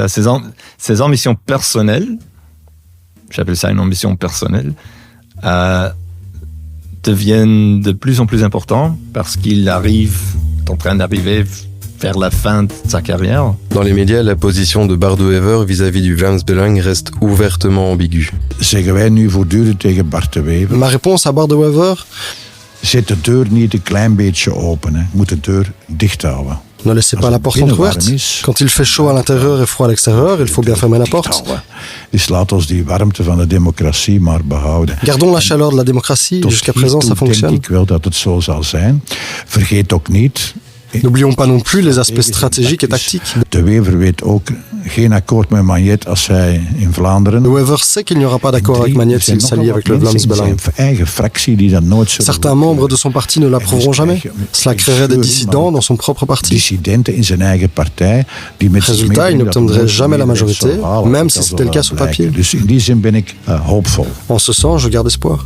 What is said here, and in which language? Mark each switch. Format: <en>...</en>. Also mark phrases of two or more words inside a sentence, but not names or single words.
<fr>Ses ambitions personnelles, j'appelle ça une ambition personnelle, deviennent de plus en plus importantes parce qu'il est en train d'arriver vers la fin de sa carrière. Dans les médias, la position de Bart de Wever vis-à-vis du Vlaams Belang reste ouvertement ambiguë. Ma réponse à Bart de Wever,</fr> <nl>zet de deur niet een klein beetje open. Je moet de deur dicht houden.</nl> <fr>Ne laissez pas la porte entrouverte. Quand il fait chaud à l'intérieur et froid à l'extérieur, il faut bien fermer la porte. Gardons la chaleur de la démocratie. Jusqu'à présent, ça fonctionne. N'oublions pas non plus les aspects stratégiques et tactiques.</fr> <nl>De Wever weet ook geen akkoord met Magnet als hij in Vlaanderen.</nl> <fr>De Wever sait qu'il n'y aura pas d'accord avec Magnet s'il s'allie avec le Vlaams Belang. Certains membres de son parti ne l'approuveront jamais. Cela créerait des dissidents dans son propre parti. Résultat, il n'obtiendrait jamais la majorité, même si c'était le cas sur papier. En ce sens, je garde espoir.</fr>